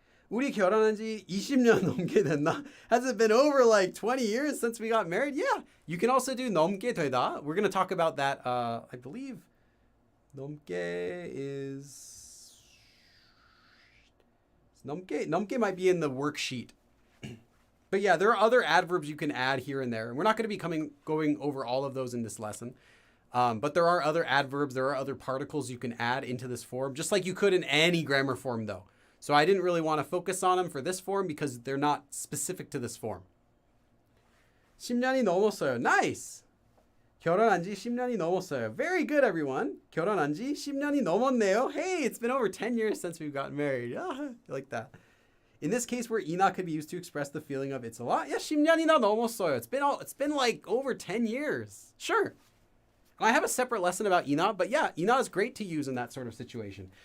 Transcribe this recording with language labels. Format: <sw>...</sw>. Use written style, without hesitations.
<ko>우리 결혼한 지 20년 넘게 됐나?</ko> <en>Has it been over like 20 years since we got married? Yeah. You can also do</en> <ko>넘게 되다.</ko> <en>We're going to talk about that, I believe. 넘게 might be in the worksheet. But yeah, there are other adverbs you can add here and there. And we're not going to be going over all of those in this lesson. But there are other adverbs, there are other particles you can add into this form, just like you could in any grammar form though. So I didn't really want to focus on them for this form because they're not specific to this form.</en> <ko>10년이 넘었어요.</ko> <en>Nice!</en> <ko>결혼한 지 10년이 넘었어요.</ko> <en>Very good, everyone.</en> <ko>결혼한 지 10년이 넘었네요.</ko> <en>Hey, it's been over 10 years since we've gotten married. I like that. In this case where 이나 could be used to express the feeling of it's a lot. Yeah,</en> <ko>10년이나 넘었어요.</ko> <en>It's been like over 10 years. Sure. I have a separate lesson about 이나, but yeah, 이나 is great to use in that sort of situation.</en>